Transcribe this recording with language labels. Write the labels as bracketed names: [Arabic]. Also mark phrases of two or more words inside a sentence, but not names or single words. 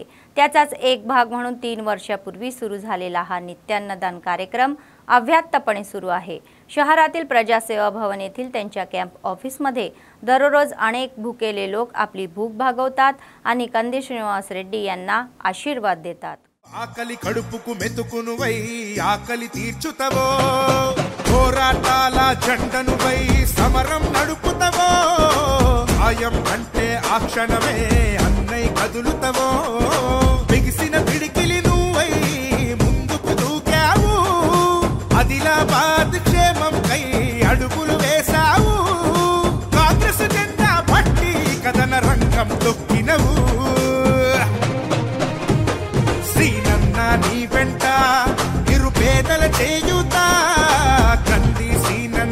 [Marathi] त्याचाच एक भाग म्हणून 3 वर्षापूर्वी सुरू झालेला हा नित्यान्नदान कार्यक्रम अव्याहतपणे सुरू आहे. शहरातील प्रजासेवा भवन येथील त्यांच्या कॅम्प ऑफिसमध्ये दररोज अनेक भुकेले लोक आपली भूक भागवतात आणि कंदी श्रीनिवास रेड्डी यांना आशीर्वाद देतात. [Telugu] ఆకలి కడుపుకు మెతుకునువై ఆకలి తీర్చుతవో పోరాటాల జెండనువై సమరం నడుపుతవో ఆయం అంటే ఆ క్షణమే అన్నై కదులుతవో బిగిసిన పిడికిలి నువ్వై ముందుకు దూకావు ఆదిలాబాద్ క్షేమంకై అడుగులు వేశావు కాంగ్రెస్ జెండా పట్టి కదన రంగం తొక్కినవు నీ వెంట నిరుపేదల చేయుతా కంది